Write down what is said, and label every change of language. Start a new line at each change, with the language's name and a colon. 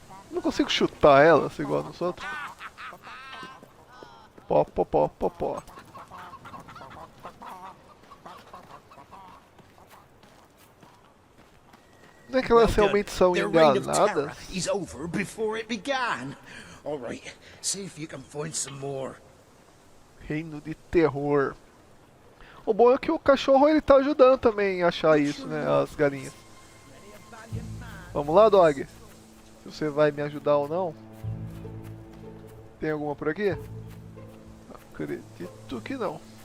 Portuguese: Não consigo chutar elas igual nos outros. Pó, pó, pó, pó, pó. Não é que elas realmente são enganadas?
English: Is over before it began. All right, see if you can find some more.
Portuguese: Reino de terror. O bom é que o cachorro ele tá ajudando também a achar isso, né? As galinhas. Vamos lá, dog. Se você vai me ajudar ou não. Tem alguma por aqui? Acredito que não.